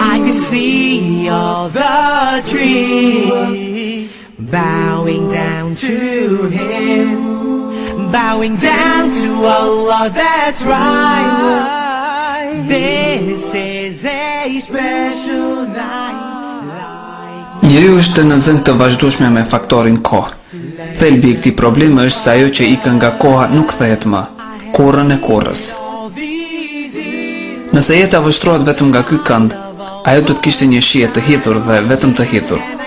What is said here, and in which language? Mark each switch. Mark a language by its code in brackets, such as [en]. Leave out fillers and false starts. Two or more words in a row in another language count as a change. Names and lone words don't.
[en] I could see all the trees bowing down to Him, bowing down to Allah, that's right. This is a special night. [sq] Njeriu është në zëng të vazhdueshme me faktorin kohë. Thelbi I këtij problemi është se ajo që ikën nga koha nuk kthehet më, kurrën e kurrës. Nëse jeta vështrohet vetëm nga ky kënd, ajo do të kishte një shije të hidhur dhe vetëm të hidhur.